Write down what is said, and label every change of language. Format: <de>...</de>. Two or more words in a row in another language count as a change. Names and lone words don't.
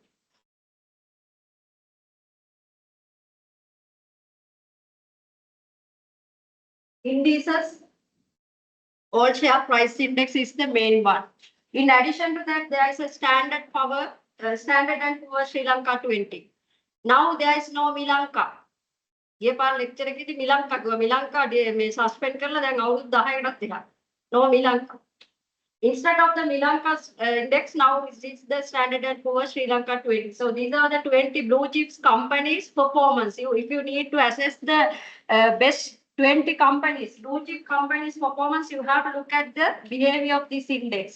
<en>Indices, all share price index is the main one. In addition to that, there is a standard and poor Sri Lanka 20. Now there is no Milanka. ये पार</en> <si>lecture එකේදී මිලංකා ගියා මිලංකා මේ suspend කරලා දැන් අවුරුදු 10කටත් එහා.</si> <en>No Milanka. Instead of the Milanka index, now it's the Standard and Poor's Sri Lanka 20. So these are the 20 blue chips companies performance. If you need to assess the best 20 companies, blue chip companies performance, you have to look at the behavior of this index.</en>